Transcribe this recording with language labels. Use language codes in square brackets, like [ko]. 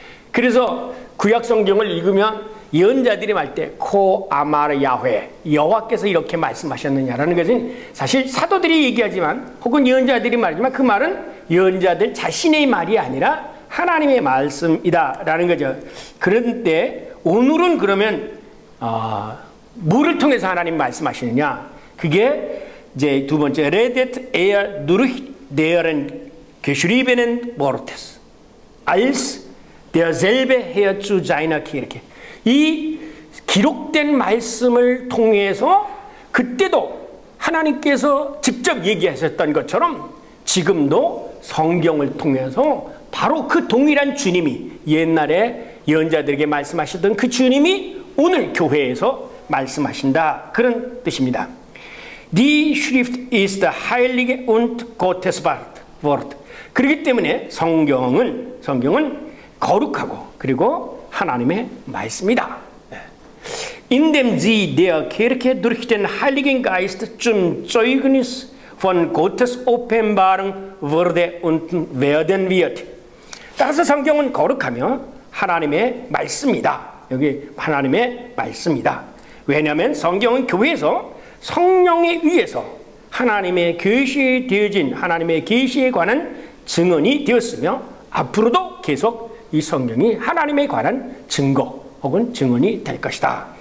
[ko] 그래서 구약 성경을 읽으면 예언자들이 말 때 코 아마르 야훼 여호와께서 이렇게 말씀하셨느냐라는 것은 사실 사도들이 얘기하지만 혹은 예언자들이 말하지만 그 말은 예언자들 자신의 말이 아니라 하나님의 말씀이다라는 거죠. 그런데 오늘은 그러면 뭐를 통해서 하나님 말씀하시느냐? 그게 이제 두 번째 [de] redet durch deren geschriebenen Wortes als derselbe Herr zu seiner Kirche. [ko] 이 기록된 말씀을 통해서 그때도 하나님께서 직접 얘기하셨던 것처럼 지금도 성경을 통해서 바로 그 동일한 주님이 옛날에 예언자들에게 말씀하셨던 그 주님이 오늘 교회에서 말씀하신다. 그런 뜻입니다. [de] Die Schrift ist heilig und Gottes Wort. [ko] 그렇기 때문에 성경은 거룩하고 그리고 하나님의 말씀이다. [de] Indem sie der Kirche durch den Heiligen Geist zum Zeugnis von Gottes Offenbarung wurde und werden wird. [ko] 따라서 성경은 거룩하며 하나님의 말씀이다. 여기 하나님의 말씀이다. 왜냐하면 성경은 교회에서 성령에 의해서 하나님의 계시에 되어진 하나님의 계시에 관한 증언이 되었으며 앞으로도 계속 이 성경이 하나님에 관한 증거 혹은 증언이 될 것이다.